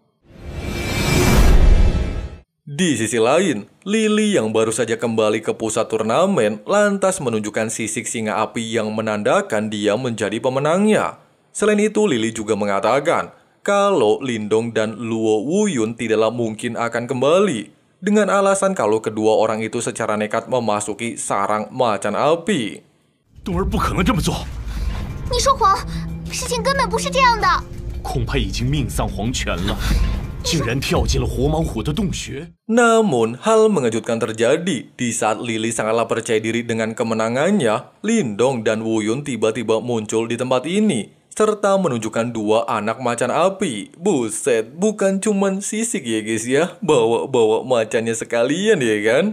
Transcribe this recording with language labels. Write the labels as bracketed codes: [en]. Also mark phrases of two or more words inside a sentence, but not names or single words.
[id] Di sisi lain, Lili yang baru saja kembali ke pusat turnamen lantas menunjukkan sisik singa api yang menandakan dia menjadi pemenangnya. Selain itu, Lili juga mengatakan kalau Lindong dan Luo Wu Yun tidaklah mungkin akan kembali, dengan alasan kalau kedua orang itu secara nekat memasuki sarang macan api. [zh] 冬儿不可能这么做。你说谎，事情根本不是这样的。恐怕已经命丧黄泉了，竟然跳进了活毛虎的洞穴。 [id] Namun, hal mengejutkan terjadi di saat Lili sangatlah percaya diri dengan kemenangannya. Lindong dan Wu Yun tiba-tiba muncul di tempat ini, serta menunjukkan dua anak macan api. Buset, bukan cuman sisik ya guys ya, bawa-bawa macannya sekalian ya kan?